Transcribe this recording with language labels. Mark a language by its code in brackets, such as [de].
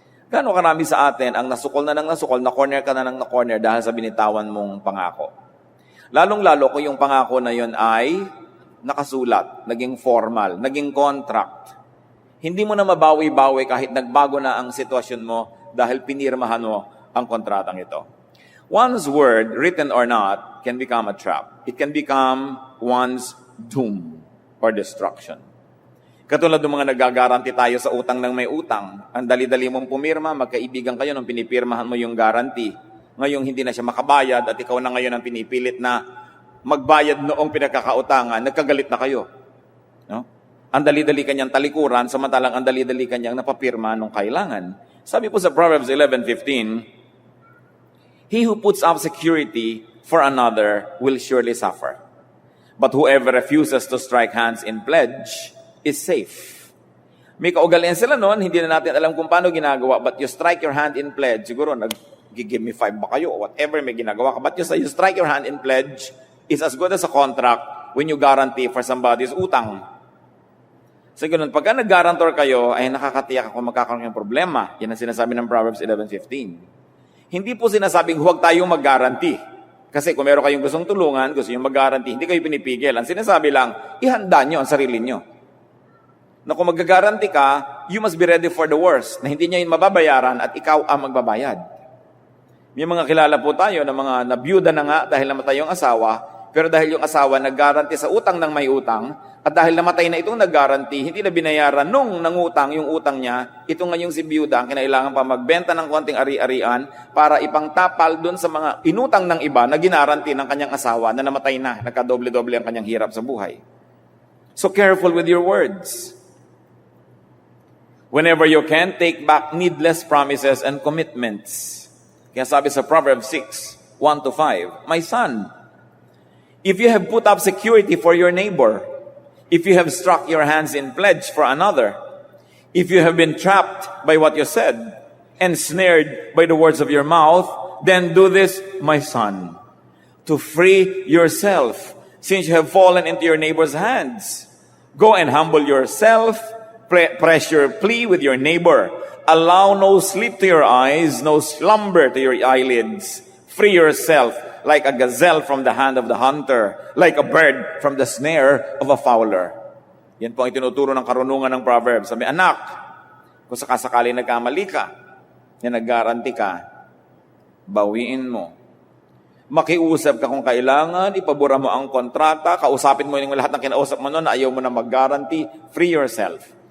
[tl] Gaano karami sa atin ang nasukol na corner ka na ng corner dahil sa binitawan mong pangako. Lalong-lalo kung yung pangako na yon ay nakasulat, naging formal, naging contract. Hindi mo na mabawi-bawi kahit nagbago na ang sitwasyon mo dahil pinirmahan mo ang kontratang ito. [en] One's word, written or not, can become a trap. It can become one's doom or destruction. [tl] Katulad ng mga nagagaranti tayo sa utang ng may utang. Ang dali-dali mong pumirma, magkaibigan kayo nung pinipirmahan mo yung guarantee. Ngayong hindi na siya makabayad at ikaw na ngayon ang pinipilit na magbayad noong pinagkakautangan, nagkagalit na kayo. No? Ang dali-dali kanyang talikuran, samantalang ang dali-dali kanyang napapirma nung kailangan. [en] Sabi po sa Proverbs 11:15, he who puts up security for another will surely suffer. But whoever refuses to strike hands in pledge is safe. May kaugalian sila noon, hindi na natin alam kung paano ginagawa, but you strike your hand in pledge, siguro nag-give me 5 ba kayo, or whatever may ginagawa ka, but you strike your hand in pledge is as good as a contract when you guarantee for somebody's utang. [tl] So ganun, pagka nag-guarantor kayo, ay nakakatiyak ako magkakaroon ng problema. Yan ang sinasabi ng Proverbs 11:15. Hindi po sinasabing huwag tayong mag-guarantee. Kasi kung meron kayong gustong tulungan, gusto nyo mag-guarantee, hindi kayo pinipigil. Ang sinasabi lang, ihanda nyo ang sarili nyo. Na kung mag-guarantee ka, you must be ready for the worst, na hindi nyo yun mababayaran at ikaw ang magbabayad. May mga kilala po tayo na mga nabiyuda na nga dahil namatay yung asawa, pero dahil yung asawa nag-guarantee sa utang ng may utang, at dahil namatay na itong nag-guarantee, hindi na binayaran nung nangutang yung utang niya, ito ngayong si biyuda, ang kinailangan pa magbenta ng konting ari-arian para ipangtapal dun sa mga inutang ng iba na ginaranti ng kanyang asawa na namatay na, nagkadoble-doble ang kanyang hirap sa buhay. [en] So careful with your words. Whenever you can, take back needless promises and commitments. Kaya sabi sa Proverbs 6:1-5, my son, if you have put up security for your neighbor, if you have struck your hands in pledge for another, if you have been trapped by what you said, and snared by the words of your mouth, then do this, my son, to free yourself, since you have fallen into your neighbor's hands. Go and humble yourself, press your plea with your neighbor. Allow no sleep to your eyes, no slumber to your eyelids. Free yourself like a gazelle from the hand of the hunter, like a bird from the snare of a fowler. [tl] Yan po ang tinuturo ng karunungan ng Proverbs. Sabi, anak, kung sakasakali nagkamali ka, na nag-guarantee ka, bawiin mo. Makiusap ka kung kailangan, ipabura mo ang kontrata, kausapin mo yung lahat ng kinausap mo noon na ayaw mo na mag-guarantee, free yourself.